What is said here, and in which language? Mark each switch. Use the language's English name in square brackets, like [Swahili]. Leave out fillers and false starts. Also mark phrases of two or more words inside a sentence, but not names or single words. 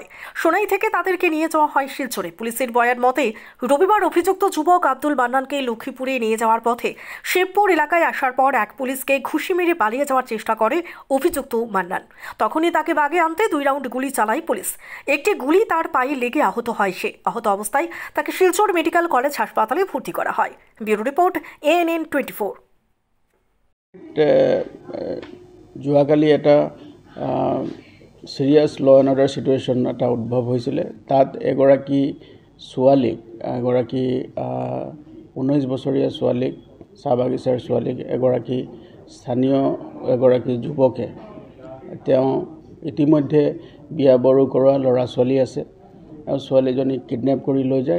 [Bangla] সোনাই থেকে তাদেরকে নিয়ে যাওয়া হয় শিলচরে। পুলিশের বয়ান মতে রবিবার অভিযুক্ত যুবক আব্দুল মান্নানকে লক্ষ্মীপুরে নিয়ে যাওয়ার পথে শিবপুর এলাকায় আসার পর এক পুলিশকে ঘুষি মেরে পালিয়ে যাওয়ার চেষ্টা করে অভিযুক্ত মান্নান। তখনই তাকে বাগে আনতে 2 রাউন্ড গুলি চালায় পুলিশ। একটি গুলি তার পায়ে লেগে আহত হয় সে। আহত অবস্থায় তাকে শিলচর মেডিকেল কলেজ হাসপাতালে ভর্তি করা হয়। ব্যুরো রিপোর্ট ANN 24। [Assamese] যোৱাকালি এটা [English] serious law and order situation [Assamese] এটা উদ্ভৱ হৈছিলে। তাত এগৰাকী 19 বছৰীয়া ছোৱালীক, চাহ বাগিচাৰ ছোৱালীক এগৰাকী স্থানীয় যুৱকে তেওঁ ইতিমধ্যে বিয়া বাৰু কৰোৱা ল'ৰা ছোৱালী আছে আৰু ছোৱালীজনীক কিডনেপ কৰি লৈ যায়।